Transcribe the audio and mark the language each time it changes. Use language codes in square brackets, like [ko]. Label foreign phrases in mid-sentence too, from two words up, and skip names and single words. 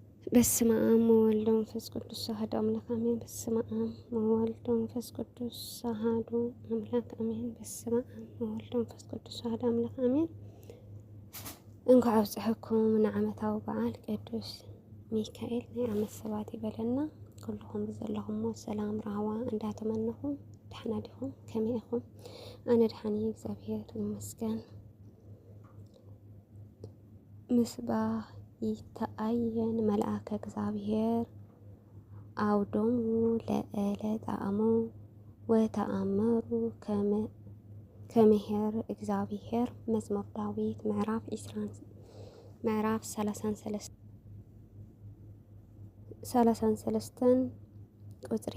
[gez] በስመ አብ ወወልድ ወመንፈስ ቅዱስ አሐዱ አምላክ አሜን። በስመ አብ ወወልድ ወመንፈስ ቅዱስ አሐዱ አምላክ አሜን። በስመ አብ ወወልድ ወመንፈስ ቅዱስ አሐዱ አምላክ አሜን። [ti] እንኳዕ አብጽሕኩም ንዓመታዊ በዓል ቅዱስ ሚካኤል ናይ ዓመት ሰባት ይበለና። ኩልኩም ብዘለኹም ሰላም ረህዋ እንዳተመነኹም ደሕና ዲኹም? ከመይ ኢኹም? ኣነ ደሓኒ እግዚአብሔር ይመስገን። [gez] ምስባህ ይተአየን መልአከ እግዚአብሔር አውዶሙ ለእለ ጣዕሙ ወተአመሩ ከመሄር እግዚአብሔር [ti] መዝሙር ዳዊት ምዕራፍ 33 ቁጽሪ